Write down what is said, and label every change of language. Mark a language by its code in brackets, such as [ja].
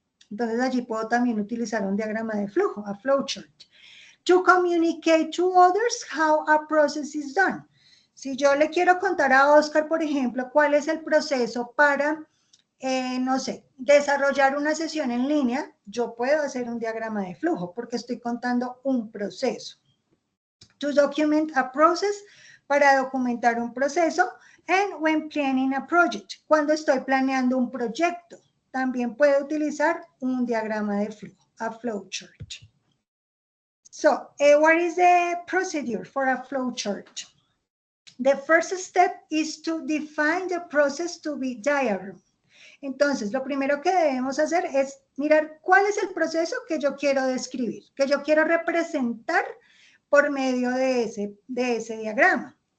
[es] Entonces allí puedo también utilizar un diagrama de flujo, a flowchart. [en] To communicate to others how a process is done. [es] Si yo le quiero contar a Oscar, por ejemplo, cuál es el proceso para, no sé, desarrollar una sesión en línea, yo puedo hacer un diagrama de flujo porque estoy contando un proceso. [en] To document a process, [es] para documentar un proceso, [en] and when planning a project, [es] cuando estoy planeando un proyecto, también puedo utilizar un diagrama de flujo, a flowchart. [en] So, what is the procedure for a flowchart? The first step is to define the process to be diagram. [es] Entonces, lo primero que debemos hacer es mirar cuál es el proceso que yo quiero describir, que yo quiero representar por medio de ese diagrama.